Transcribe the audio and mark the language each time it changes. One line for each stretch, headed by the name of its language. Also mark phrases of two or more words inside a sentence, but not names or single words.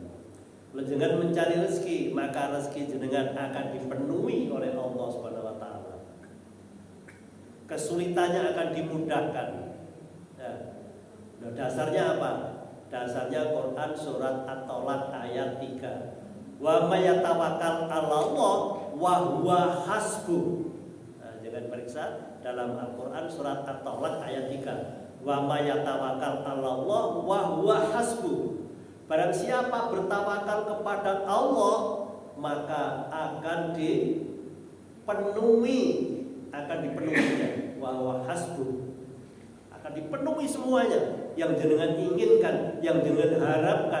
Indonesian: Kalau jenengan mencari rezeki, maka rezeki jenengan akan dipenuhi oleh
Arabic: الله سبحانه وتعالى.
Indonesian: Kesulitannya akan dimudahkan. Ya. Nah, dasarnya apa? Dasarnya Quran surat At-Tolak ayat 3.
Arabic: ومن يتوكل على الله وهو حسبه.
Indonesian: Nah, jangan periksa dalam Al-Qur'an surat At-Tolak ayat 3.
Arabic: ومن يتوكل على الله وهو حسبه.
Indonesian: Barang siapa bertawakal kepada Allah, maka akan dipenuhinya.
Arabic: وهو حسبه.
Indonesian: Akan dipenuhi semuanya yang jenengan inginkan, yang jenengan harapkan.